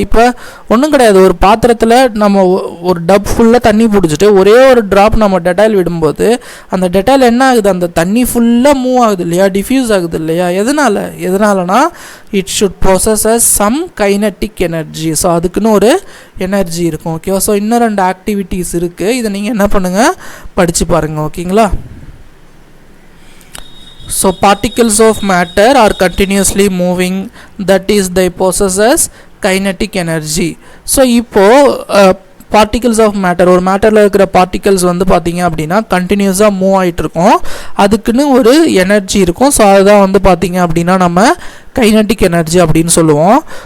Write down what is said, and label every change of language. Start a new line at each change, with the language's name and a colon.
Tamil: இப்போ ஒன்றும் கிடையாது, ஒரு பாத்திரத்தில் நம்ம ஒரு டப் ஃபுல்லாக தண்ணி பிடிச்சிட்டு ஒரே ஒரு ட்ராப் நம்ம டெட்டாயில் விடும்போது அந்த டெட்டாயில் என்ன ஆகுது, அந்த தண்ணி ஃபுல்லாக மூவ் ஆகுது இல்லையா, டிஃப்யூஸ் ஆகுது இல்லையா. எதனாலனா
English: It should possesses some kinetic energy.
Tamil: So அதுக்குன்னு ஒரு எனர்ஜி இருக்கும். ஓகேவா. ஸோ இன்னும் 2 ஆக்டிவிட்டீஸ் இருக்குது. இதை நீங்கள் என்ன பண்ணுங்கள், படித்து பாருங்கள். ஓகேங்களா.
English: So particles of matter are continuously moving, that is they possesses kinetic energy.
Tamil: So இப்போ பார்ட்டிகிள்ஸ் ஆஃப் மேட்டர், ஒரு மேட்டரில் இருக்கிற பார்ட்டிகல்ஸ் வந்து பார்த்தீங்க அப்படின்னா கண்டினியூஸாக மூவ் ஆகிட்டு இருக்கும். அதுக்குன்னு ஒரு எனர்ஜி இருக்கும். ஸோ அதுதான் வந்து பார்த்தீங்க அப்படின்னா நம்ம கைனட்டிக் எனர்ஜி அப்படின்னு சொல்லுவோம்.